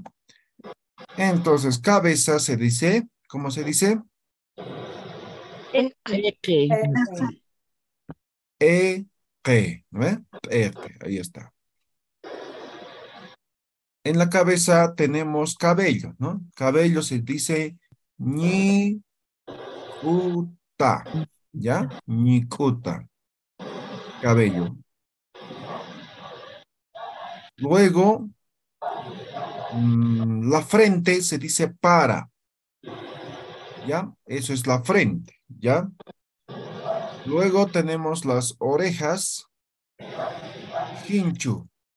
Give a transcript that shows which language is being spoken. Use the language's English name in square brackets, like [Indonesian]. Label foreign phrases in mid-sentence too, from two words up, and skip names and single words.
[Spanish] Entonces, cabeza se dice, ¿cómo se dice? E-que, ¿no ve? E-que, ahí está. En la cabeza tenemos cabello, ¿no? Cabello se dice ñi-uta, ¿ya? Ñicuta, cabello. Luego, la frente se dice para, ¿ya? Eso es la frente, ¿ya? Luego tenemos las orejas, hinchu.